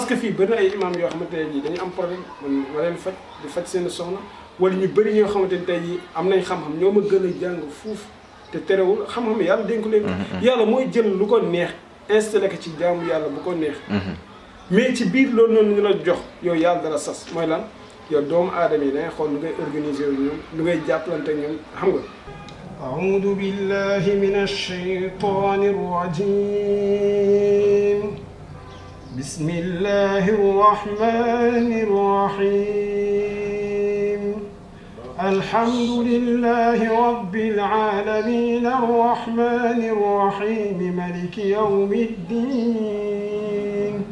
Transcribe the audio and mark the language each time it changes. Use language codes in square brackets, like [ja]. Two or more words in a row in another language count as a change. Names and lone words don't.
[wo] que fii bëri na ay imam yoo xamante ne jii dañu am problème man ma leen faj di faj seen soxna wala ñu bëri ñoo xamante ne tey jii am nañ xam-xam ñoo ma gën a jàng fuuf te terewul xam-xam yàlla dénk leen yàlla mooy jël lu ko neex installé ko ci jaamu yàlla bu ko neex mais ci biir loolu noonu ñu la jox yow yàlla dara sas mooy lan yow doomu aadama yi dangay xool lu ngay organiser wu ñoom lu ngay jàppalante ñoom xam nga [ar] أعوذ بالله من الشيطان الرجيم بسم الله الرحمن الرحيم الحمد لله رب العالمين الرحمن الرحيم ملك يوم الدين